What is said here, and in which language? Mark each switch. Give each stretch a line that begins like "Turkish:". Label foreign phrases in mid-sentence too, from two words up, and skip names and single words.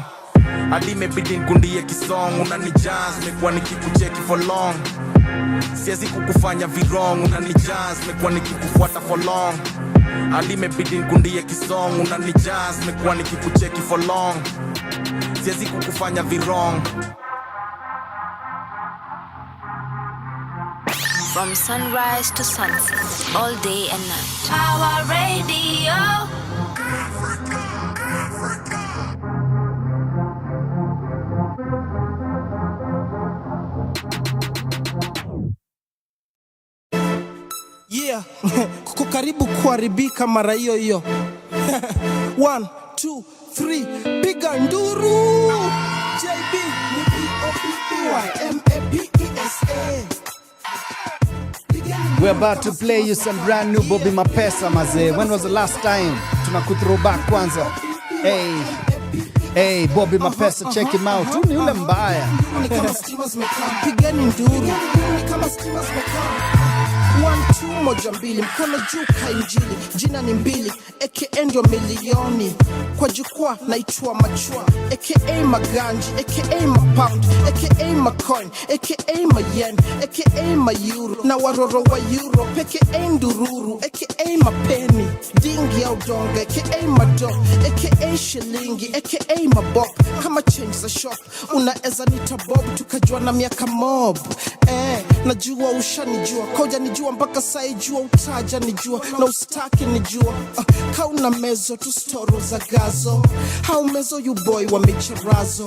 Swahili: Hadi imebidi nikundie kisong. Unanijaz, nimekuwa nikikucheki
English: for long.
Swahili: Siwezi kukufanya virong. Unanijaz, nimekuwa nikikufuata
English: for long.
Swahili: Hadi imebidi nikundie kisong. Unanijaz, nimekuwa nikikucheki
English: for long.
Swahili: siwezi kukufanya virong.
English: From sunrise to sunset, all day and night. Our radio. Yeah,
Swahili: kuko karibu kuharibika mara hiyo hiyo. 1, 2, 3, piga nduru. JB ni BOBBYMAPESA.
English: We're about to play you some brand new Bobby Mapesa maze. When was the last time? Throwback kwanza. Hey, Bobby Mapesa, check him out.
Swahili: Ni ule mbaya. Ni kama steamers mekam, pigeni nduru. Ni kama steamers mekam. 1, 2, moja mbili, mkono juu kainjili. Jina ni mbili, aka ndio milioni. Kwa jukwaa naitwa machua, aka maganji, aka mapound, aka macoin, aka mayen, aka mayuro. Na waroro wa euro, aka ndururu, aka mapeni. Dingi au donga, aka mado, aka shilingi, aka mabok. Kama change za shop, unaeza nita bob, tukajua na miaka mob. Najua ushanijua, koja nijua mpaka sai jua, utaja nijua na ustaki nijua. Kauna mezo tu storo za gazo, hau mezo
English: you boy
Swahili: wa micharazo.